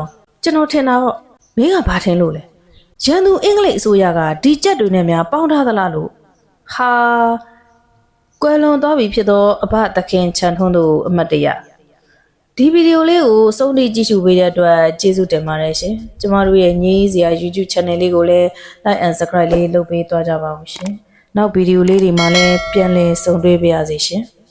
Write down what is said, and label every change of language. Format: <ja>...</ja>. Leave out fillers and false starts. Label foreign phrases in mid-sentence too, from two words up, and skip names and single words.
<my>ကျွန်တော်ထင်တာတော့မင်းကဘာထင်လို့လဲရန်သူအင်္ဂလိပ်အစိုးရကဒီကြက်တွေနဲ့များပေါင်းထားသလားလို့ဟာကွယ်လွန်သွားပြီဖြစ်သောအဘသခင်ချန်ထွန်းတို့အမတ်တရဒီဗီဒီယိုလေးကိုစုံတိကြည့်ရှုပေးတဲ့အတွက်ကျေးဇူးတင်ပါတယ်ရှင်ကျမတို့ရဲ့ညီးစရာ YouTube channel လေးကိုလည်း</my> <en>like and subscribe</en> <my>လေးလုပ်ပေးသွားကြပါဦးရှင်နောက်ဗီဒီယိုလေးတွေမှာလည်းပြန်လည်ဆုံတွေ့ပါရစေရှင်</my>